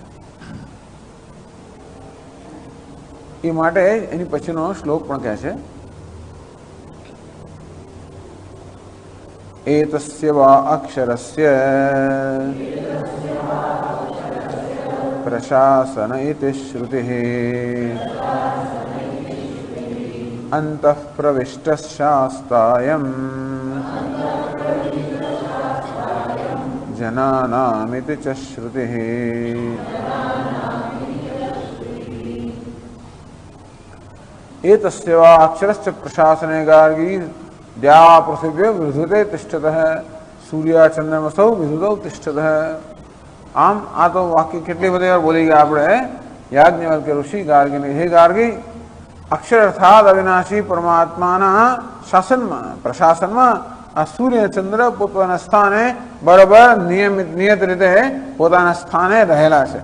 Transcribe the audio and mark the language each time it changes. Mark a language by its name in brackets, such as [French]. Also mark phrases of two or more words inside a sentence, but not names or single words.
[Gujarati] એ માટે એની પછીનો શ્લોક પણ કહે છે [Sanskrit] એતસ્ય વા અક્ષરસ્ય પ્રશાસન ઇતિ શ્રુતિઃ અંતઃ પ્રવિષ્ટ શાસ્તાયમ જનાનામિતિ ચ શ્રુતિઃ. एतस्य वा अक्षरस्य प्रशासने गार्गी द्या पृथिव्य विधुते तिष्ठतः सूर्य चंद्रमसौ विधुतौ तिष्ठतः. [Gujarati] આમ આ તો વાક્ય કેટલી બધી વાર બોલી ગયા આપણે. યાજ્ઞવલ્ક્ય ઋષિ ગાર્ગીને, હે ગાર્ગી, અક્ષર અર્થાત અવિનાશી પરમાત્માના શાસનમાં પ્રશાસનમાં આ સૂર્ય ચંદ્ર પોતાના સ્થાને બરાબર નિયત રીતે પોતાના સ્થાને રહેલા છે.